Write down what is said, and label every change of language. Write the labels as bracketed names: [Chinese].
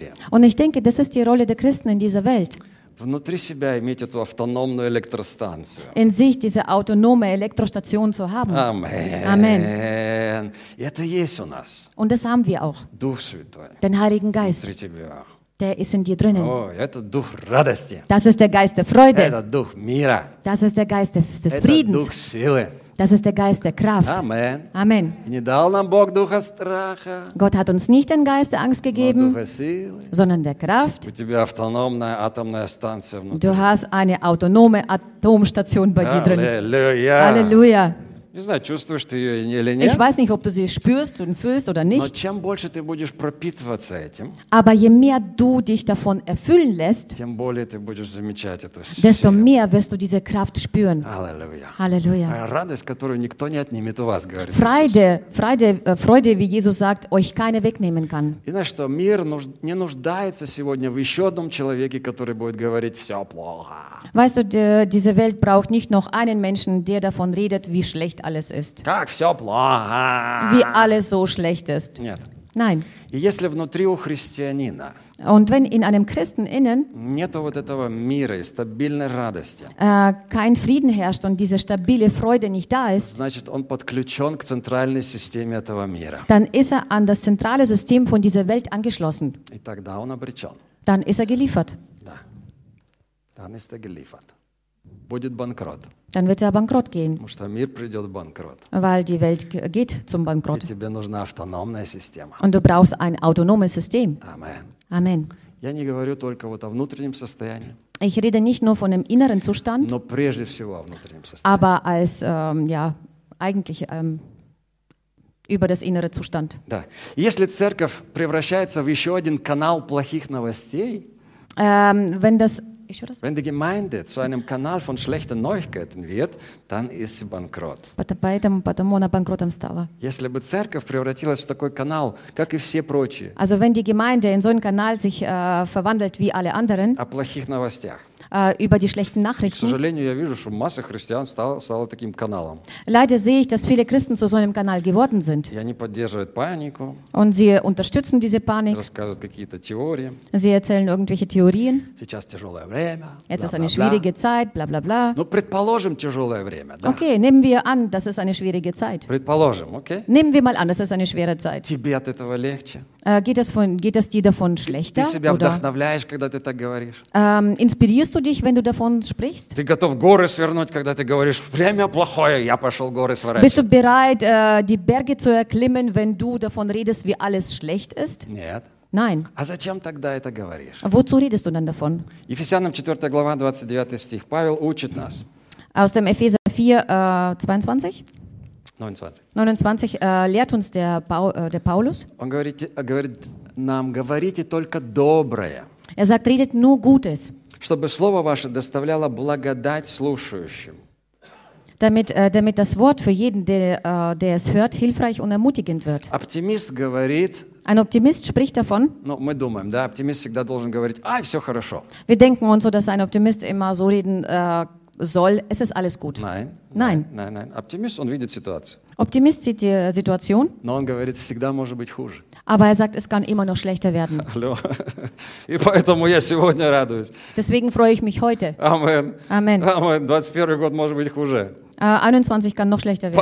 [German] Und ich denke, das ist die Rolle der Christen in dieser Welt. [Russian] внутри себя иметь эту автономную электростанцию. [German] In sich diese autonome Elektrostation zu haben. [Russian] Amen. Это есть у нас. [German] Und das haben wir auch. [Russian] Дух Святой. [German] Den Heiligen Geist. [Russian] Внутри тебя. [German] Der ist in dir drinnen. [Russian] Oh, это дух радости. [German] Das ist der Geist der Freude. [Russian] Это дух мира. [German] Das ist der Geist des [Russian] это [German] Friedens. [Russian] Дух силы. [German] Das ist der Geist der Kraft. Amen. Amen. [Russian] Не дал нам Бог духа страха. [German] Gott hat uns nicht den Geist der Angst gegeben, sondern der Kraft. [Russian] У тебя автономная атомная станция внутри. [German] Du hast eine autonome Atomstation bei dir drin. Halleluja. Halleluja. [Russian] Не знаю, чувствуешь ты ее или нет. [German] Ich weiß nicht, ob du sie spürst und fühlst oder nicht. [Russian] Но чем больше ты будешь пропитываться этим, [German] aber je mehr du dich davon erfüllen lässt, [Russian] тем более ты будешь замечать эту силу. [German] Desto mehr wirst du diese Kraft spüren. Halleluja. Halleluja. [Russian] Радость, которую никто не отнимет у вас, говорит [German] Freude, Иисус. Freude, wie Jesus sagt, euch keine wegnehmen kann. [Russian] И знаешь, что мир не нуждается сегодня в еще одном человеке, который будет говорить все плохо. [German] Weißt du, diese Welt braucht nicht noch einen Menschen, der davon redet, wie schlecht alles ist. [Russian] Как все плохо. [German] Wie alles so schlecht ist. [Russian] Нет. [German] Nein. [Russian] И если внутри у христианина [German] und wenn in einem Christen innen [Russian] нету вот этого мира и стабильной радости, [German] kein Frieden herrscht und diese stabile Freude nicht da ist, [Russian] значит, он подключен к центральной системе этого мира. [German] Dann ist er an das zentrale System von dieser Welt angeschlossen. [Russian] И тогда он обречен. [German] Dann ist er geliefert. Да. Dann ist er geliefert. [Russian] Будет банкрот. [German] Dann wird er bankrott gehen. [Russian] Потому что мир придет банкрот. [German] Weil die Welt geht zum Bankrott. [Russian] И тебе нужна автономная система. [German] Und du brauchst ein autonomes System. Amen. Amen. [Russian] Я не говорю только вот о внутреннем состоянии. [German] Ich rede nicht nur von dem inneren Zustand. [Russian] Но прежде всего о внутреннем состоянии. [German] Aber als ja eigentlich über das innere Zustand. [Russian] Да. Если церковь превращается в еще один канал плохих новостей. [German] Wenn das Wenn die Gemeinde zu einem Kanal von schlechten Neuigkeiten wird, dann ist sie bankrott. [Russian] Поэтому она банкротом стала. Если бы церковь превратилась в такой канал, как и все прочие. [German] Also wenn die Gemeinde in so einen Kanal sich verwandelt wie alle anderen. [Russian] О плохих новостях. [German] Über die schlechten Nachrichten. [Russian] К сожалению, я вижу, что масса христиан стала таким каналом. [German] Leider sehe ich, dass viele Christen zu so einem Kanal geworden sind. [Russian] И они поддерживают панику. [German] Und sie unterstützen diese Panik. [Russian] Рассказывают какие-то теории. [German] Sie erzählen irgendwelche Theorien. [Russian] Сейчас тяжелое время. [German] Jetzt ist eine schwierige Zeit, bla-bla-bla. [Russian] Ну, предположим, тяжелое время, да. [German] Okay, nehmen wir an, das ist eine schwierige Zeit. [Russian] Предположим, okay. [German] Nehmen wir mal an, das ist eine schwere Zeit. [Russian] Тебе от этого легче. [German] Geht es dir davon schlechter? [Russian] Ты себя вдохновляешь, когда ты так говоришь? [German] Inspirierst du dich, wenn du davon sprichst? [Russian] Ты готов горы свернуть, когда ты говоришь, время плохое, я пошел горы сворачивать. [German] Bist du bereit, die Berge zu erklimmen, wenn du davon redest, wie alles schlecht ist? [Russian] Нет. [German] Nein. [Russian] А зачем тогда это говоришь? [German] Wozu redest du dann davon? [Russian] Ефесянам 4 глава, 29 стих. Павел учит нас. [German] Aus dem Epheser 4, 22? 29 lehrt uns der Paulus. [Russian] Он говорит нам, говорите только доброе. [German] Er sagt, redet nur Gutes. [Russian] Чтобы слово ваше доставляло благодать слушающим. [German] Damit das Wort für jeden, der es hört, hilfreich und ermutigend wird. [Russian] Оптимист говорит. [German] Ein Optimist spricht davon. [Russian] Ну, мы думаем, да, оптимист всегда должен говорить, ай, все хорошо. [German] Wir denken uns so, dass ein Optimist immer so reden soll, es ist alles gut. Nein. [Russian] Оптимист, он видит ситуацию. [German] Оптимист sieht die Situation. [Russian] Но он говорит, всегда может быть хуже. [German] Aber er sagt, es kann immer noch schlechter werden. Hallo. [Russian] И поэтому я сегодня радуюсь. [German] Deswegen freue ich mich heute. Amen. Amen. [Russian] Amen. 21 год может быть хуже. [German] 21 kann noch schlechter werden.